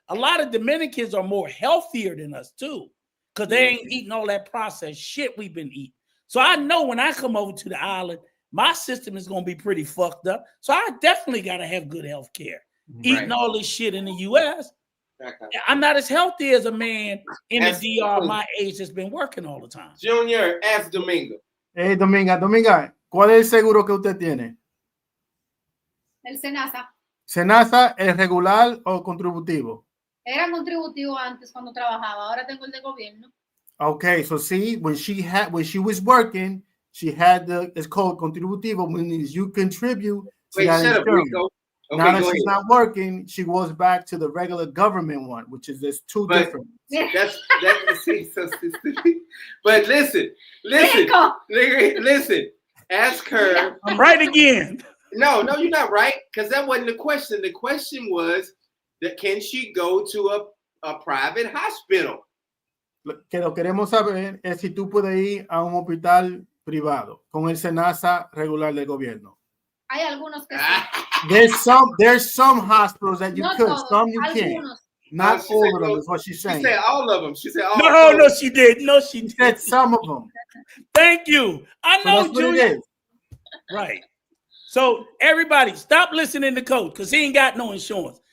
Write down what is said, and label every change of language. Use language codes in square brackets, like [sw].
[en] A lot of Dominicans are more healthier than us too, because they ain't eating all that processed shit we've been eating. So I know when I come over to the island, my system is going to be pretty fucked up. So I definitely got to have good health care. Eating all this shit in the U.S., I'm not as healthy as a man in the DR my age that's been working all the time. Junior, ask Domingo. [es] Hey, Dominga, ¿cuál es el seguro que usted tiene? El Senasa. ¿Senasa es regular o contributivo? Era contributivo antes cuando trabajaba. Ahora tengo el de gobierno. [en] Okay, so see, when she was working, she had it's called contributivo, means you contribute to that insurance. Okay, now that she's not working, she goes back to the regular government one, which is there's two different. That's so stupid. But listen. Ask her. I'm right again. No, you're not right, because that wasn't the question. The question was that can she go to a private hospital? [es] Que lo queremos saber es si tú puedes ir a un hospital privado con el Senasa regular del gobierno. Hay algunos que sí. [en] There's some hospitals that you could, [es] todos, [en] some you can't. Not all of them is what she's saying. She said all of them. She said all. No, she did. No, she said some of them. Thank you. I know, Julia. Right. So everybody, stop listening to Coach because he ain't got no insurance.